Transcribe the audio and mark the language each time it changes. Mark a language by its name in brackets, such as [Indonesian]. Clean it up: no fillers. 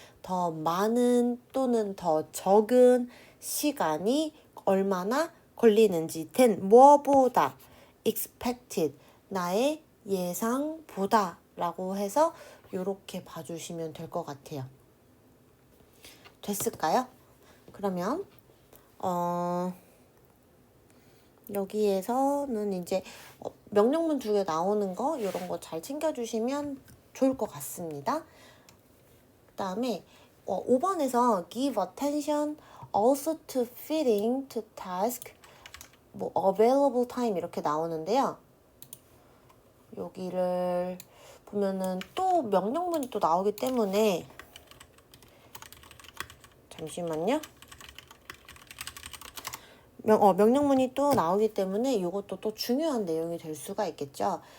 [Korean] 더 많은 또는 더 적은 시간이 얼마나 걸리는지 than 뭐보다 expected 나의 예상보다 라고 해서 이렇게 봐주시면 될 것 같아요. 됐을까요? 그러면 여기에서는 이제 명령문 2개 나오는 거 이런 거 잘 챙겨주시면 좋을 것 같습니다. 그 다음에 5번에서 [English] give attention also to fitting to task available time [Korean] 이렇게 나오는데요. 여기를 보면은 또 명령문이 또 나오기 때문에 잠시만요. 명령문이 또 나오기 때문에 이것도 또 중요한 내용이 될 수가 있겠죠.